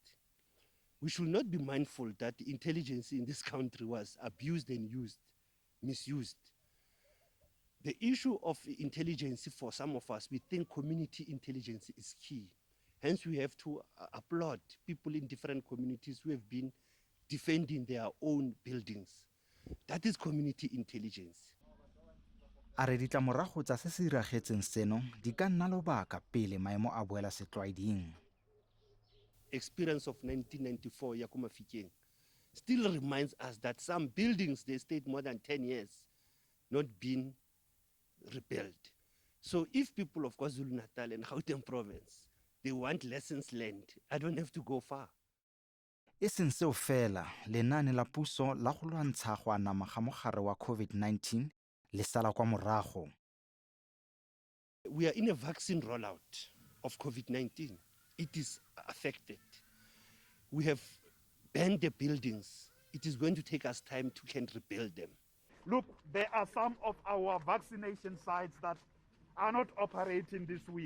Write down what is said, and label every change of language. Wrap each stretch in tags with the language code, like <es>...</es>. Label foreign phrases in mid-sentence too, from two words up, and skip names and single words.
<en>We should not be mindful that the intelligence in this country was abused and misused. The issue of intelligence for some of us, we think community intelligence is key. Hence, we have to applaud people in different communities who have been defending their own buildings. That is community intelligence.</en> <tn>A re ditlamorago tsa se se diragetseng seno di ka nna lobaka pele maemo a boela setlwaeding.</tn> <en>Experience of 1994</en> <tn>ya ko</tn> <en>Mafikeng still reminds us that some buildings, they stayed more than 10 years not being rebuilt. So if people of KwaZulu-Natal and Gauteng province, they want lessons learned, I don't have to go far.</en> <tn>E seng seo fela, lenaane la puso la go lwantsha go anama ga mogare wa COVID-19 le sala kwa morago.</tn> <en>We are in a vaccine rollout of COVID-19. It is affected. We have banned the buildings. It is going to take us time to can rebuild them. Look, there are some of our vaccination sites that are not operating this week.</en>